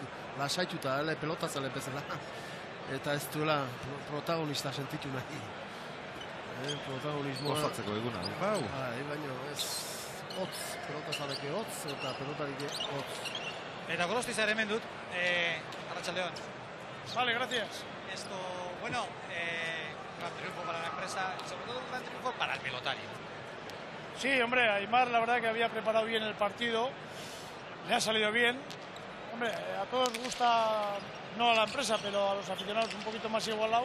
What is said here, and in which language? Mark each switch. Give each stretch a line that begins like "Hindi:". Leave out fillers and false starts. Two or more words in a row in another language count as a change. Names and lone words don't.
Basque: Lasaituta, pelota zale bezala. Eta ez duela protagonista sentitu nahi. Protagonismoa. Gozatzeko eguna. Bau. Baina ez... Hotz, pelota zaleke hotz eta pelotarik hotz. Eta Gorostiza ere hemen dut, Arratsaldeon.
Spanish: Vale, gracias. Esto, bueno, gran triunfo para la empresa y sobre todo un gran triunfo para el pelotario. Sí, hombre, Aimar la verdad que había preparado bien el partido, le ha salido bien. Hombre, a todos gusta, no a la empresa, pero a los aficionados un poquito más igualado.